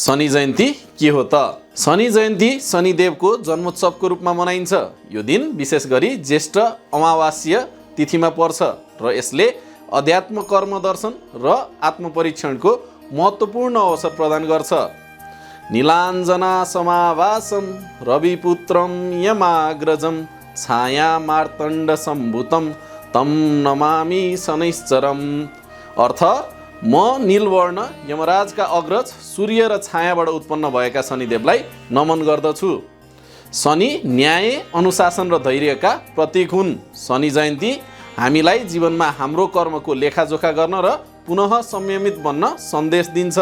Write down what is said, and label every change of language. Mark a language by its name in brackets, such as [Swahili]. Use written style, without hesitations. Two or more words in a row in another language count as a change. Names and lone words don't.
[Nepali] शनि जयन्ती के हो त? शनि जयन्ती शनिदेवको जन्मोत्सवको रूपमा मनाइन्छ। यो दिन विशेष गरी ज्येष्ठ अमावास्या तिथिमा पर्छ र यसले अध्यात्म कर्म दर्शन र आत्मपरीक्षणको महत्त्वपूर्ण अवसर प्रदान गर्छ। [Sanskrit] नीलाञ्जना समावासं रविपुत्रं यमाग्रजं छाया मार्तण्ड सम्भूतं तं नमामि शनैश्चरम्। [Nepali] अर्थ, म नीलवर्ण यमराजका अग्रज सूर्य र छायाबाट उत्पन्न भएका शनिदेवलाई नमन गर्दछु। शनि न्याय, अनुशासन र धैर्यका प्रतीक हुन्। शनि जयन्ती हामीलाई जीवनमा हाम्रो कर्मको लेखाजोखा गर्न र पुनः संयमित बन्न सन्देश दिन्छ।